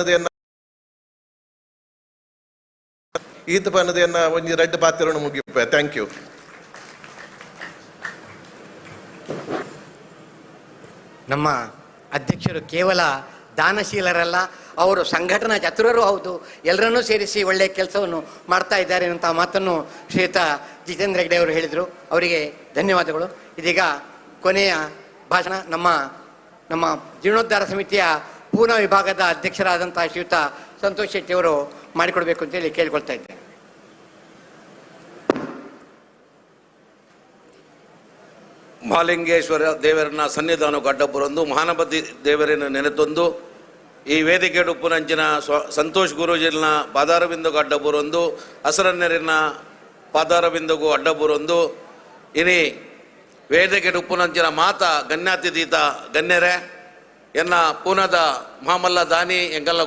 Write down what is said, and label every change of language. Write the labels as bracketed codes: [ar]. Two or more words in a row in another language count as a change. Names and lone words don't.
[tcy] ಪನ್ನದೆಯನ್ನ ಒಂಜಿ ರೆಡ್ ಪಾತ್ರವನ್ನು ಮುಗಿಪ. [en] thank you. [kn] ನಮ್ಮ ಅಧ್ಯಕ್ಷರು ಕೇವಲ ದಾನಶೀಲರಲ್ಲ, ಅವರು ಸಂಘಟನಾ ಚತುರರು ಹೌದು. ಎಲ್ಲರನ್ನೂ ಸೇರಿಸಿ ಒಳ್ಳೆಯ ಕೆಲಸವನ್ನು ಮಾಡ್ತಾ ಇದ್ದಾರೆ ಅಂತ ಮಾತನ್ನು ಶ್ರೀಯುತ ಜಿತೇಂದ್ರ ಹೆಗಡೆ ಅವರು ಹೇಳಿದರು. ಅವರಿಗೆ ಧನ್ಯವಾದಗಳು. ಇದೀಗ ಕೊನೆಯ ಭಾಷಣ ನಮ್ಮ ಜೀರ್ಣೋದ್ಧಾರ ಸಮಿತಿಯ ಪೂನಾ ವಿಭಾಗದ ಅಧ್ಯಕ್ಷರಾದಂತಹ ಶ್ರೀಯುತ ಸಂತೋಷ್ ಶೆಟ್ಟಿ ಅವರು ಮಾಡಿಕೊಡ್ಬೇಕು ಅಂತೇಳಿ ಕೇಳ್ಕೊಳ್ತಾ ಇದ್ದೇನೆ. [tcy] ಮಹಾಲಿಂಗೇಶ್ವರ ದೇವರನ್ನ ಸನ್ನಿಧಾನಕ್ಕೆ ಅಡ್ಡಬರಂದು ಮಹಾನಪತಿ ದೇವರನ್ನು ನೆನೆತೊಂದು ಈ ವೇದಿಕೆ ಉಪ್ಪುನಂಚಿನ ಸಂತೋಷ್ ಗುರೂಜಿನ ಪಾದಾರಬಿಂದುಗೂ ಅಡ್ಡಬರಂದು ಹಸರನ್ನೆರಿನ ಪಾದಾರಬಿಂದುಗೂ ಅಡ್ಡಬರಂದು ಇನಿ ವೇದಿಕೆ ಉಪ್ಪುನಂಚಿನ ಮಾತ ಗಣ್ಯಾತಿಥೀತ ಗಣ್ಯರೇ ಎನ್ನ ಪೂನದ ಮಹಾಮಲ್ಲ ದಾನಿ ಎಂಕಲ್ಲ